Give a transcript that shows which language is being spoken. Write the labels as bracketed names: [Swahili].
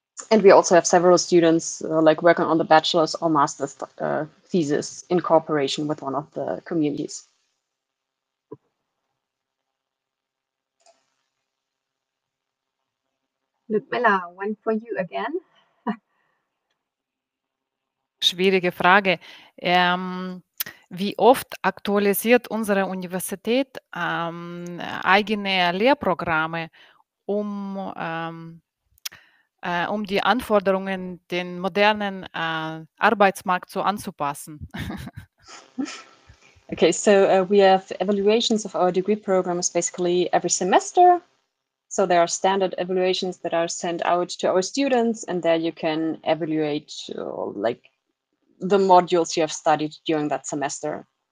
[English] And we also have several students like working on the bachelor's or master's thesis in cooperation with one of the communities. Ludmilla, one for you again. [German] Schwierige Frage. Wie oft aktualisiert unsere Universität eigene Lehrprogramme, um die Anforderungen den modernen Arbeitsmarkt so anzupassen? [English] Okay, so we have evaluations of our degree programs basically every semester. So there are standard evaluations that are sent out to our students, and there you can evaluate like the modules you have studied during that semester.